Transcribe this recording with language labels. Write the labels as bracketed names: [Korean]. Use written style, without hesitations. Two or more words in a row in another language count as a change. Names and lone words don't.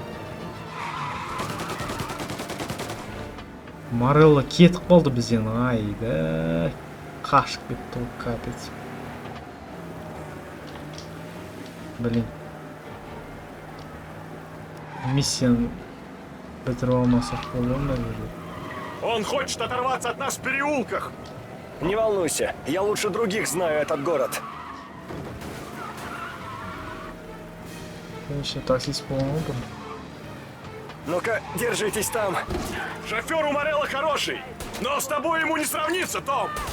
[Kazakh] Морелло кетіп қалды бізден, айда. Қашып кетті ғой, [Russian] капец. Блин. [Kazakh] Миссияны бітіріп алмасақ болды ма жерде? [Russian] Он хочет оторваться от нас в переулках. Не волнуйся, я лучше других знаю этот город. Еще таксист по-моему. Ну-ка, держитесь там. Шофер у Морелло хороший, но с тобой ему не сравнится, Том.